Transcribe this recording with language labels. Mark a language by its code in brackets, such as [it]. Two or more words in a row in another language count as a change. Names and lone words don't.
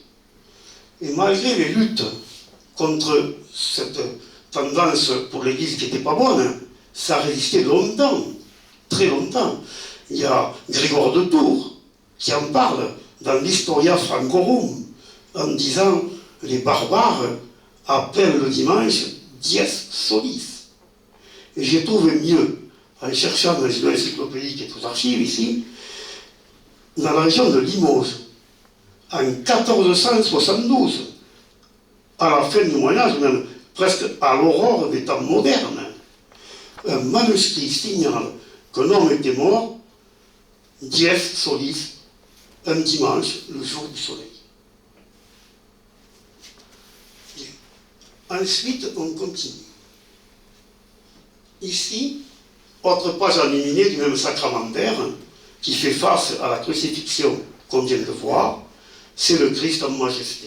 [fr] Et malgré les luttes contre cette tendance pour l'Église qui n'était pas bonne, ça a résisté longtemps, très longtemps. Il y a Grégoire de Tours qui en parle dans l'Historia Francorum, en disant les barbares appellent le dimanche [la] dies solis. [fr] Et j'ai trouvé mieux, en cherchant dans les encyclopédiques et toutes les archives ici, dans la région de Limoges, en 1472, à la fin du Moyen-Âge, même presque à l'aurore des temps modernes, un manuscrit signale qu'un homme était mort, [la] dies solis, [fr] un dimanche, le jour du soleil. Ensuite, on continue. Ici, autre page enluminée du même sacramentaire, qui fait face à la crucifixion qu'on vient de voir, c'est le Christ en majesté.